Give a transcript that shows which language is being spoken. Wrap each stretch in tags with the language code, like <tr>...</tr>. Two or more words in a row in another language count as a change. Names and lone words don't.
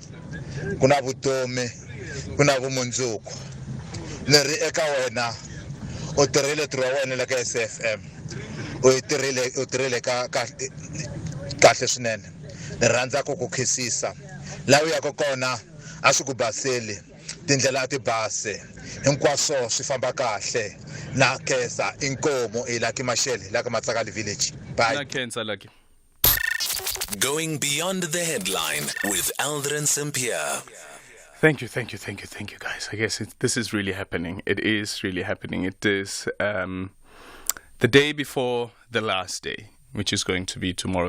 <ts>kuna vutomi kuna vumundzuku ni ri eka wena u tirhile ntirho wa wena la ka SAfm u tirhile kahle swinene ni rhandza ku khisisa la u ya kona a swi ku baseli tindlela ti base hinkwaswo swi famba kahle na kesa inkomo ilaki mashele la ka Matsakali village. Bye. Na kenza lucky.</ts> <en>Going beyond the headline with Aldren St-Pierre. Thank you, guys. I guess this is really happening. It is really happening. It is the day before the last day, which is going to be tomorrow.</en>